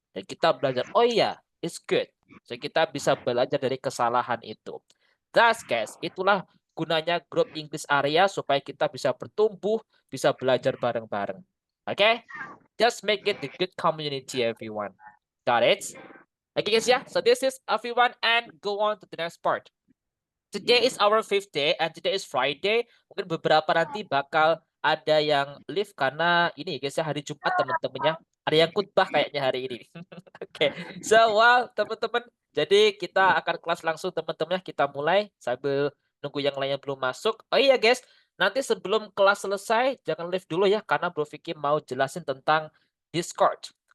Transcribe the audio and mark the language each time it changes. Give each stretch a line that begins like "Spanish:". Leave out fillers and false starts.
Indonesian: Dan kita belajar, oh iya,
English: it's good.
Indonesian: So, kita bisa belajar dari kesalahan itu. Thus, guys, itulah gunanya grup English area supaya kita bisa bertumbuh, bisa belajar bareng-bareng. Oke?
English: Just make it a good community, everyone. Got it? Okay, guys, yeah. So this is everyone, and go on to the next part. Today is our fifth day, and today is Friday.
Indonesian: Mungkin beberapa nanti bakal ada yang live karena ini guys ya hari Jumat teman-temannya. Ada yang khutbah kayaknya hari ini. Oke, so well teman-teman. Jadi kita akan kelas langsung teman-teman. Kita mulai sambil nunggu yang lainnya belum masuk. Oh iya guys, nanti sebelum kelas selesai jangan live dulu ya karena Bro Vicky mau jelasin tentang Discord.